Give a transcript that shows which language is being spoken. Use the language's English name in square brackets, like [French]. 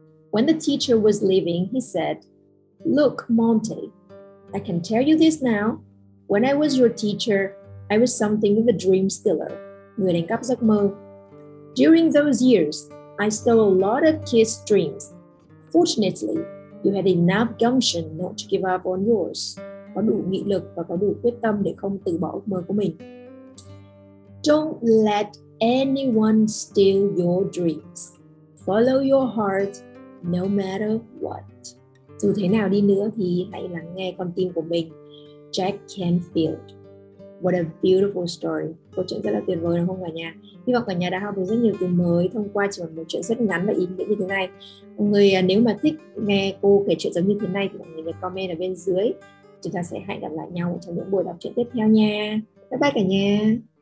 [English] When the teacher was leaving, he said, 'Look, Monty, I can tell you this now. When I was your teacher, I was something of a dream stealer. [Vietnamese] Người đánh cắp giấc mơ. [English] During those years, I stole a lot of kids' dreams. Fortunately, you had enough gumption not to give up on yours." [Vietnamese] Có đủ nghị lực và có đủ quyết tâm để không từ bỏ ước mơ của mình. [English] Don't let anyone steal your dreams. Follow your heart no matter what. [Vietnamese] Dù thế nào đi nữa thì hãy lắng nghe con tim của mình. Jack Canfield. [English] What a beautiful story. [Vietnamese] Câu chuyện rất là tuyệt vời đúng không cả nhà? Hy vọng cả nhà đã học được rất nhiều từ mới thông qua chỉ một chuyện rất ngắn và ý nghĩa như thế này. Mọi người nếu mà thích nghe cô kể chuyện giống như thế này thì mọi người nhớ comment ở bên dưới. Chúng ta sẽ hẹn gặp lại nhau trong những buổi đọc truyện tiếp theo nha. Bye bye cả nhà.